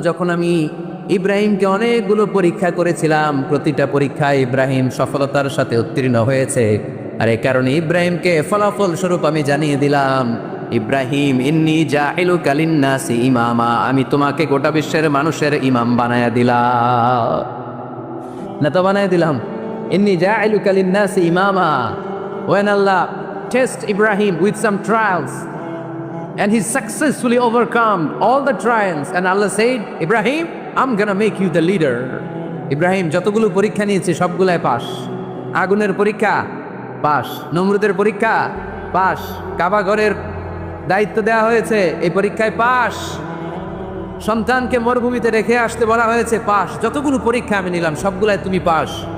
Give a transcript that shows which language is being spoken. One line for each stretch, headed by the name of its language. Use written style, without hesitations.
Bangla: যখন আমি ইব্রাহিমকে অনেকগুলো পরীক্ষা করেছিলাম, প্রতিটা পরীক্ষায় ইব্রাহিম সফলতার সাথে উত্তীর্ণ হয়েছে। আর এই কারণে ইব্রাহিমকে ফলাফল স্বরূপ আমি জানিয়ে দিলাম,
Arabic: ইব্রাহিম ইন্নী জাইলুকা লিন্নাসি ইমামা,
Bangla: আমি তোমাকে গোটা বিশ্বের মানুষের ইমাম বানায়া দিলাম, নেতা বানায়া দিলাম।
Arabic: ইন্নী জাইলুকা লিন্নাসি ইমামা।
English: When Allah test Ibrahim with some trials and he successfully overcome all the trials, and Allah said, Ibrahim, I'm gonna make you the leader.
Bangla: Ibrahim যতগুলো পরীক্ষা নিয়েছে সবগুলাই পাস। আগুনের পরীক্ষা পাস, নমরুদের পরীক্ষা পাস, কাবা ঘরের দায়িত্ব দেওয়া হয়েছে, এই পরীক্ষায় পাস। সন্তানকে মরুভূমিতে রেখে আসতে বলা হয়েছে, পাস। যতগুলো পরীক্ষা আমি নিলাম সবগুলাই তুমি পাস।